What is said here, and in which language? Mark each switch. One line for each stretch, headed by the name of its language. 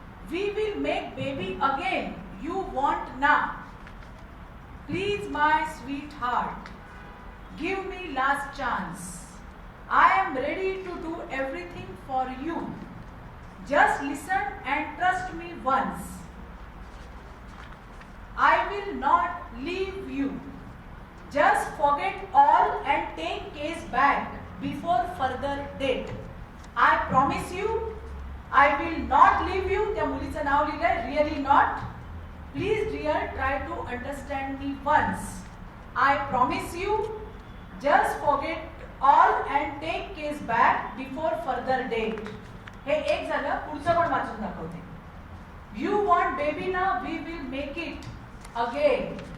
English: We will make baby again, you want ना, please my sweetheart, give me last chance, I am ready to do everything for you, just listen and trust me once, I will not leave you. Just forget all and take case back before further date. I promise you, I will not leave you.
Marathi: त्या मुलीचं नाव लिहिलंय,
English: really not. Please dear, try to understand me once. I promise you, just forget all and take case back before further date.
Marathi: हे एक झालं, पुढचं पण वाचून दाखवते.
English: You want baby ना, we will make it again.